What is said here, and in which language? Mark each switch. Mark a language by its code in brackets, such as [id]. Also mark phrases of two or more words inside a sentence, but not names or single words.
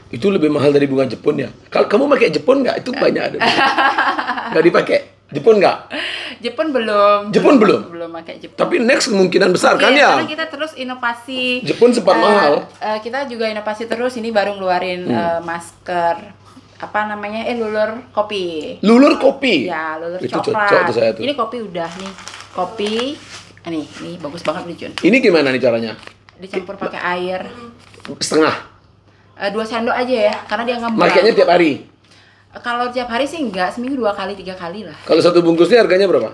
[id] Itu lebih mahal dari bunga Jepun ya. Kalau kamu pakai Jepun nggak? Itu banyak ada. Nggak dipakai. Jepun nggak? Jepun belum. Jepun belum? Belum pakai Jepun. Tapi next kemungkinan besar kan Iya, ya? karena kita terus inovasi. Jepun sempat mahal. Kita juga inovasi terus. Ini baru ngeluarin masker. Apa namanya? Lulur kopi. Lulur kopi. Ya, lulur Itu coklat. cocok tuh saya tuh. Ini kopi udah nih. Kopi. Ini bagus banget nih Jun. Ini gimana nih caranya? Dicampur pakai air. Setengah. 2 sendok aja ya, karena dia ngembang. Makanya tiap hari. Kalau tiap hari sih enggak, seminggu 2 kali 3 kali lah. Kalau satu bungkusnya harganya berapa?